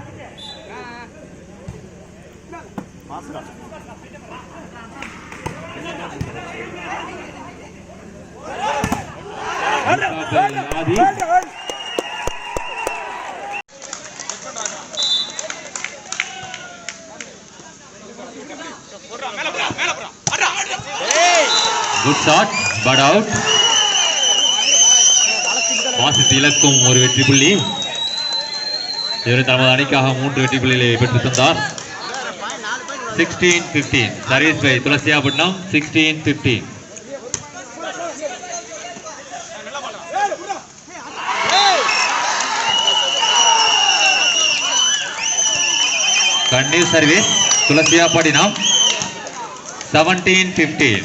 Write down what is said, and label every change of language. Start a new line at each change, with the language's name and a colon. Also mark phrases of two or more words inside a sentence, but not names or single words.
Tamil: Adi.
English: Good shot, but out.
Tamil: வாசித்து இலக்கும் ஒரு வெற்றி புள்ளி. இவர் தமது அணிக்காக 3 வெற்றி புள்ளிகளை பெற்று தந்தார்.
English: 16-15. Service by Tulasiyapatinam 16-15. Continue service. Tulasiyapadinam 17-15.